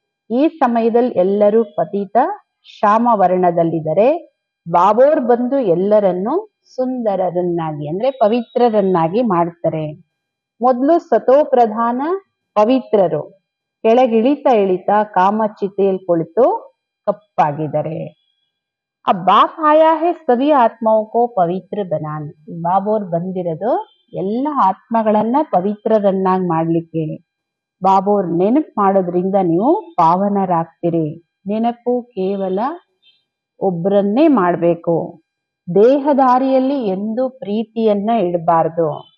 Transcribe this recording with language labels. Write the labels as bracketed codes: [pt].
[kn] ಈ ಸಮಯದಲ್ಲಿ ಎಲ್ಲರೂ ಪತಿತ ಶ್ಯಾಮ ವರ್ಣದಲ್ಲಿದ್ದಾರೆ. ಬಾಬೋರ್ ಬಂದು ಎಲ್ಲರನ್ನು ಸುಂದರರನ್ನಾಗಿ ಅಂದ್ರೆ ಪವಿತ್ರರನ್ನಾಗಿ ಮಾಡ್ತಾರೆ. ಮೊದಲು ಸತೋ ಪ್ರಧಾನ ಪವಿತ್ರರು, ಕೆಳಗಿಳಿತಾ ಇಳಿತಾ ಕಾಮಚಿತೆಯಲ್ಲಿ ಕುಳಿತು ಕಪ್ಪಾಗಿದ್ದಾರೆ. [hi] अब बाप आया है सभी आत्माओं को पवित्र बनाने. [kn] ಬಾಬೋರ್ ಬಂದಿರೋದು ಎಲ್ಲ ಆತ್ಮಗಳನ್ನ ಪವಿತ್ರರನ್ನಾಗಿ ಮಾಡ್ಲಿಕ್ಕೆ. ಬಾಬೋರ್ ನೆನಪು ಮಾಡೋದ್ರಿಂದ ನೀವು ಪಾವನರಾಗ್ತೀರಿ. ನೆನಪು ಕೇವಲ ಒಬ್ಬರನ್ನೇ ಮಾಡಬೇಕು. ದೇಹದಾರಿಯಲ್ಲಿ ಎಂದೂ ಪ್ರೀತಿಯನ್ನ ಇಡಬಾರ್ದು.